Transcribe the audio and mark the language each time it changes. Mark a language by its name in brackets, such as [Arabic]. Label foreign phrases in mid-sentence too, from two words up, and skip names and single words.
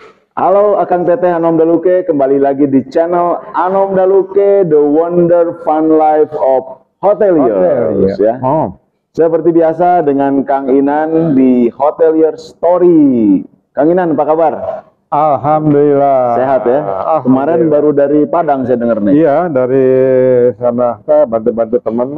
[Indonesian] Halo [Sundanese] Akang Teteh [Indonesian] Anom Daluke, kembali lagi di channel Anom Daluke, [English] The Wonder Fun Life of Hoteliers ya. [Indonesian] Seperti biasa dengan Kang Inan di Hotelier Story. Kang Inan apa kabar? Alhamdulillah. Sehat ya? Kemarin baru dari Padang saya dengar nih. Iya, dari sana bantu-bantu teman lah.